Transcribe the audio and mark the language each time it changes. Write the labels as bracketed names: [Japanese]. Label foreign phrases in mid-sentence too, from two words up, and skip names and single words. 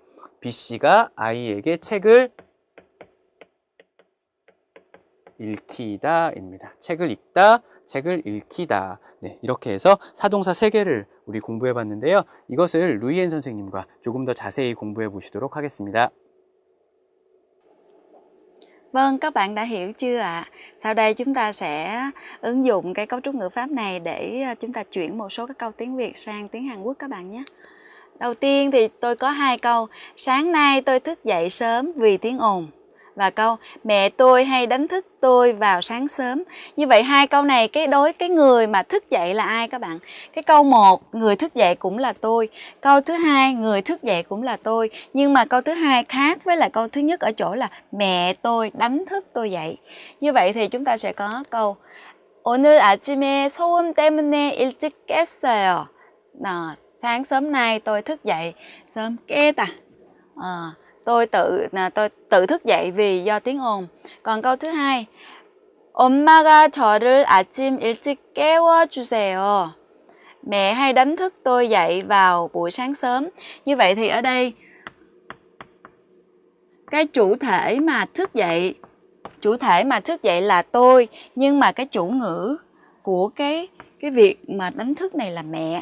[Korean] B씨가 아이에게 책을 읽히다입니다. 책을 읽다, 책을 읽히다. 네, 이렇게 해서 사동사 3개를 우리 공부해 봤는데요. 이것을 루이엔 선생님과 조금 더 자세히 공부해 보시도록 하겠습니다. [Vietnamese] Vâng, các bạn đã hiểu chưa ạ? Sau đây chúng ta sẽ ứng dụng cái cấu trúc ngữ pháp này để chúng ta chuyển một số các câu tiếng Việt sang tiếng Hàn Quốc các bạn nhé. Đầu tiên thì tôi có 2 câu. Sáng nay tôi thức dậy sớm vì tiếng ồn. Và câu mẹ tôi hay đánh thức tôi vào sáng sớm. Như vậy 2 câu này đối cái người mà thức dậy là ai các bạn? Cái câu 1 người thức dậy cũng là tôi. Câu thứ 2 người thức dậy cũng là tôi. Nhưng mà câu thứ 2 khác với lại câu thứ nhất ở chỗ là mẹ tôi đánh thức tôi dậy. Như vậy thì chúng ta sẽ có câu [Korean] 오늘 아침에 소음 때문에 일찍 깼어요. [Vietnamese] Sáng sớm nay tôi thức dậy sớm 깼다. Tôi tự thức dậy vì do tiếng ồn. Còn câu thứ 2, [Korean] 엄마가 저를 아침 일찍 깨워주세요. [Vietnamese] Mẹ hay đánh thức tôi dậy vào buổi sáng sớm. Như vậy thì ở đây cái chủ thể mà thức dậy là tôi, nhưng mà cái chủ ngữ của cái việc mà đánh thức này là mẹ.